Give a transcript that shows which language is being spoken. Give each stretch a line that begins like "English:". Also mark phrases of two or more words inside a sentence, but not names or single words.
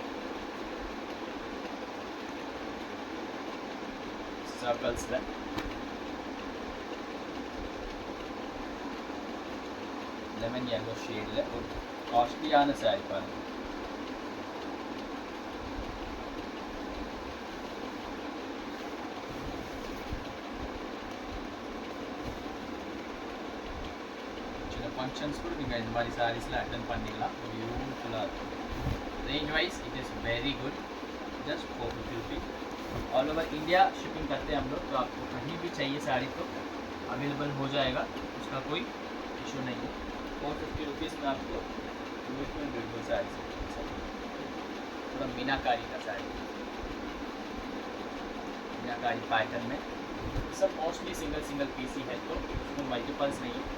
Tamil: சர்க்கிள்ஸில்
English: lemon yellow
Tamil: ஷேடில் ஒரு காஸ்ட்லியான சாரி பாருங்கள். ஃபங்க்ஷன்ஸ் கூட நீங்கள் இந்த மாதிரி சாரீஸில் அட்டென்ட் பண்ணிக்கலாம். பியூட்டிஃபுல்லாக இருக்கும்.
English: range wise it is very good. just 450 rupees. all over India shipping
Hindi: करते हैं हम लोग, तो आपको कहीं भी चाहिए साड़ी तो अवेलेबल हो जाएगा, उसका कोई इशू नहीं है. 450 रुपीज़ में आपको ब्यूटीफुल साड़ी थोड़ा मीनाकारी का साड़ी, मीनाकारी पैटर्न में सब
English: mostly single piece
Hindi: ही है, तो उसमें मल्टीपल्स नहीं है.